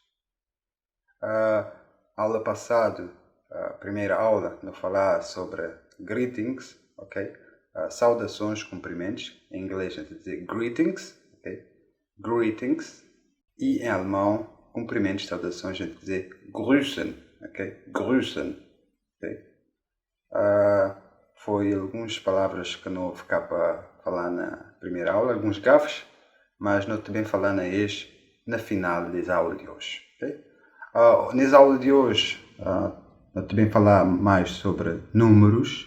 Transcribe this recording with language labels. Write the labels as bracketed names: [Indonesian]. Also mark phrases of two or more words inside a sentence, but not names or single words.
[Portuguese] Aula passada, a primeira aula, eu falar sobre greetings, ok? Saudações, cumprimentos. Em inglês a gente diz greetings, ok? Greetings. E em alemão, cumprimentos, saudações, a gente diz grüßen, ok? Grüßen, ok? Foi algumas palavras que não ficar para falar na primeira aula, alguns gafes, mas não também falar na final da aula de hoje. Okay? Nessa aula de hoje, eu também falar mais sobre números.